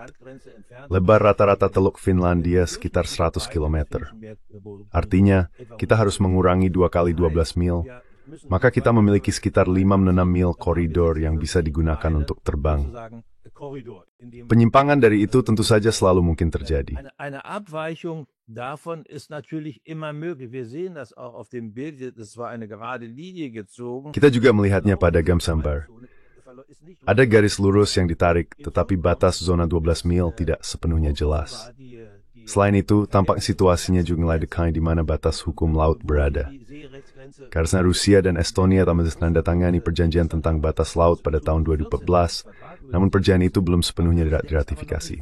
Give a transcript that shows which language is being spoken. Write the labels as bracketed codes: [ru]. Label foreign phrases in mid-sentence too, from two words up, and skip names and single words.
[id] Lebar rata-rata Teluk Finlandia sekitar 100 km. Artinya, kita harus mengurangi 2 kali 12 mil, maka kita memiliki sekitar 5-6 mil koridor yang bisa digunakan untuk terbang. Penyimpangan dari itu tentu saja selalu mungkin terjadi. [de] Eine Abweichung davon ist natürlich immer möglich. Wir sehen das auch auf dem Bild, das war eine gerade Linie gezogen. [id] Kita juga melihatnya pada gambar. Ada garis lurus yang ditarik, tetapi batas zona 12 mil tidak sepenuhnya jelas. Selain itu, tampak situasinya juga mulai dekat di mana batas hukum laut berada. Karena Rusia dan Estonia telah menandatangani perjanjian tentang batas laut pada tahun 2014, namun perjanjian itu belum sepenuhnya diratifikasi.